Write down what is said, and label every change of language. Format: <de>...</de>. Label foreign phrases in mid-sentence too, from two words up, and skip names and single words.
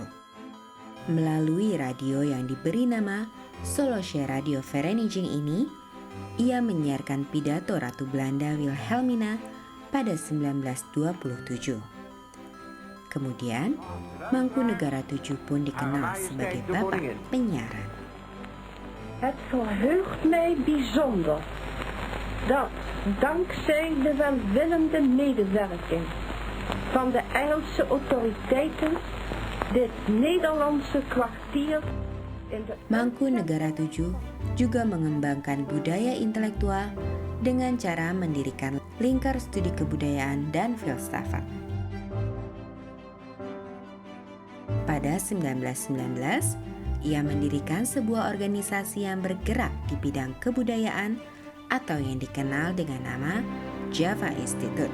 <id>Melalui radio yang diberi nama Solosche Radio Vereniging ini, ia menyiarkan pidato Ratu Belanda Wilhelmina pada 1927. Kemudian, Mangkunegara VII pun dikenal sebagai bapak penyiaran.</id> <nl>Het verheugt mij bijzonder dat dankzij de welwillende medewerking van de Engelse autoriteiten dit Nederlandse kwartier in de</nl> <id>Mangkunegara VII juga mengembangkan budaya intelektual dengan cara mendirikan lingkar studi kebudayaan dan filsafat. Pada 1919, ia mendirikan sebuah organisasi yang bergerak di bidang kebudayaan atau yang dikenal dengan nama Java Institute.</id>